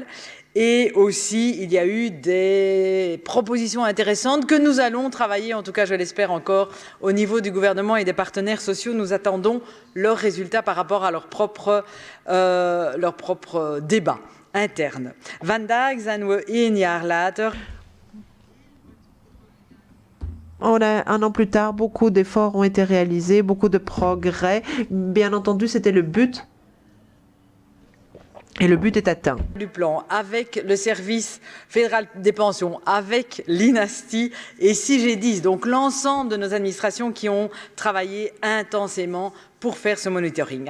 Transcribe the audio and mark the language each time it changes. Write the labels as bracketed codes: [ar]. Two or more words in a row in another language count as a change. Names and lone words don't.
[fr] Et aussi, il y a eu des propositions intéressantes que nous allons travailler, en tout cas je l'espère encore, au niveau du gouvernement et des partenaires sociaux. Nous attendons leurs résultats par rapport à leur propre débat interne. [nl] Vandaag zijn we 1 jaar later. [fr] Un an plus tard, beaucoup d'efforts ont été réalisés, beaucoup de progrès. Bien entendu, c'était le but. Et le but est atteint. Du plan, avec le service fédéral des pensions, avec l'INASTI et CIGEDIS, donc l'ensemble de nos administrations qui ont travaillé intensément pour faire ce monitoring.